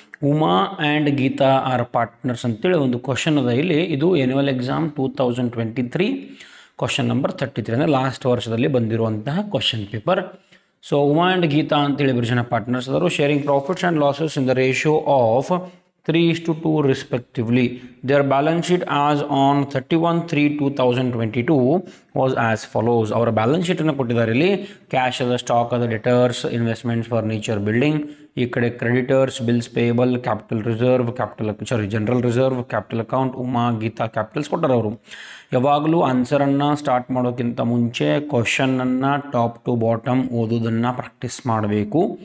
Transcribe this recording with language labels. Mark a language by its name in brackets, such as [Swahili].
[Kannada] Uma and Geetha R partners ಅಂತೇಳಿ ಒಂದು question ಅದ ಇಲ್ಲಿ. ಇದು ಆ್ಯನ್ಯುವಲ್ ಎಕ್ಸಾಮ್ 2023 ಕ್ವಶನ್ ನಂಬರ್ 33 ಅಂದರೆ ಲಾಸ್ಟ್ ವರ್ಷದಲ್ಲಿ ಬಂದಿರುವಂತಹ question paper. So Uma and Geetha ಅಂತೇಳಿ ಇಬ್ಬರು ಜನ partners ಅದರು. [English] Sharing profits and losses in the ratio of 3:2 respectively. Their balance sheet as on 31/3/2022 was as follows. Our balance sheet [Kannada] ಅನ್ನು ಕೊಟ್ಟಿದ್ದಾರೆ ಇಲ್ಲಿ. ಕ್ಯಾಶ್ ಅದ, ಸ್ಟಾಕ್ ಅದ, ಡೆಟರ್ಸ್, ಇನ್ವೆಸ್ಟ್ಮೆಂಟ್ಸ್, ಫರ್ನಿಚರ್, ಬಿಲ್ಡಿಂಗ್. ಈ ಕಡೆ creditors, bills payable, capital reserve, general reserve, capital account. Uma Geetha capitals ಕೊಟ್ಟಾರೆ ಅವರು. ಯಾವಾಗಲೂ ಆನ್ಸರನ್ನು start ಮಾಡೋಕ್ಕಿಂತ ಮುಂಚೆ ಕ್ವಶನನ್ನು ಟಾಪ್ ಟು ಬಾಟಮ್ ಓದೋದನ್ನು ಪ್ರಾಕ್ಟೀಸ್ ಮಾಡಬೇಕು.